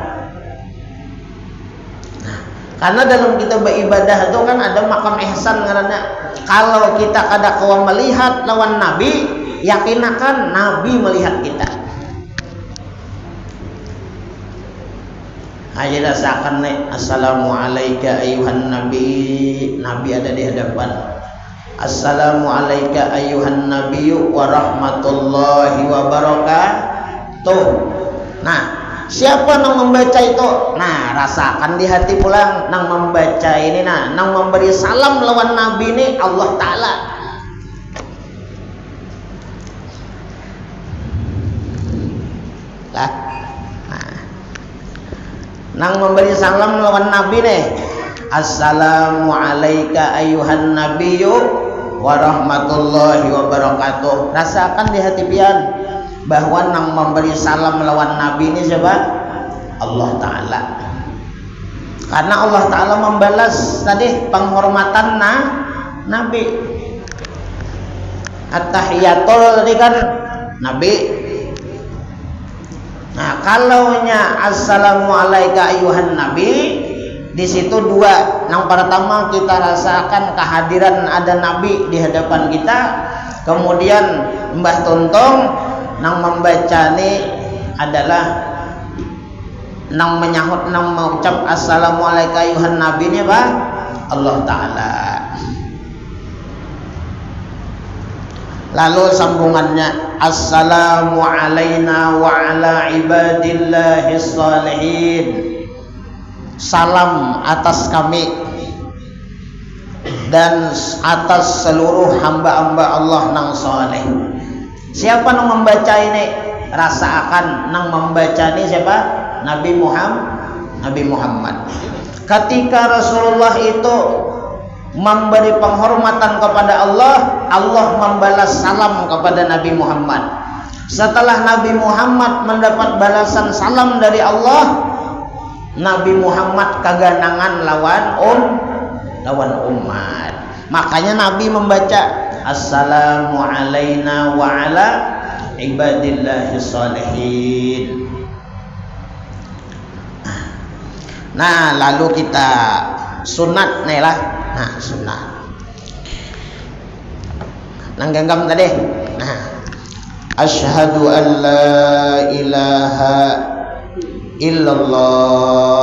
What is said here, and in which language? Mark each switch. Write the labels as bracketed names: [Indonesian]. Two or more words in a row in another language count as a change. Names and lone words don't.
[Banjar] Nah, karena dalam kita beribadah itu kan ada makam ihsan karena kalau kita kada kawan melihat lawan Nabi, yakinakan Nabi melihat kita. Aja rasakan nih, [Arabic] السلام عليك أيها النبي, [Banjar] Nabi ada di hadapan. [Arabic] السلام عليك أيها النبي ورحمة الله وبركاته. [Banjar] Nah, siapa yang membaca itu? Nah, rasakan di hati pulang nang membaca ini, nah, nang memberi salam lawan Nabi ini Allah Ta'ala. Lah, nah, nang memberi salam lawan Nabi nih, [Arabic] السلام عليك أيها النبي ورحمة الله وبركاته. [Banjar] Rasakan di hati pian bahwa nang memberi salam lawan Nabi ini siapa? Allah Ta'ala. Karena Allah Ta'ala membalas tadi penghormatan Nabi. At-tahiyatul tadi kan Nabi. Nah, kalaunya [Arabic] السلام عليك أيها النبي, [Banjar] di situ dua. Yang pertama kita rasakan kehadiran ada Nabi di hadapan kita. Kemudian Mbah Tuntong nang membaca ini adalah nang menyahut nang mengucap [Arabic] السلام عليك أيها النبي [Banjar] ini apa? [Arabic] الله تعالى. [Banjar] Lalu sambungannya [Arabic] السلام علينا وعلى عباد الله الصالحين. [Banjar] Salam atas kami dan atas seluruh hamba-hamba Allah nang soleh. Siapa nang membaca ini? Rasakan nang membaca ini siapa? Nabi Muhammad. Ketika Rasulullah itu memberi penghormatan kepada Allah, Allah membalas salam kepada Nabi Muhammad. Setelah Nabi Muhammad mendapat balasan salam dari Allah, Nabi Muhammad kaganangan lawan umat. Makanya Nabi membaca [Arabic] السلام علينا وعلى عباد الله الصالحين. [Banjar] Nah, lalu kita sunat nih lah. Nah, sunat. Nangganggam tadi. Nah, [Arabic] أشهد أن لا إله إلا الله.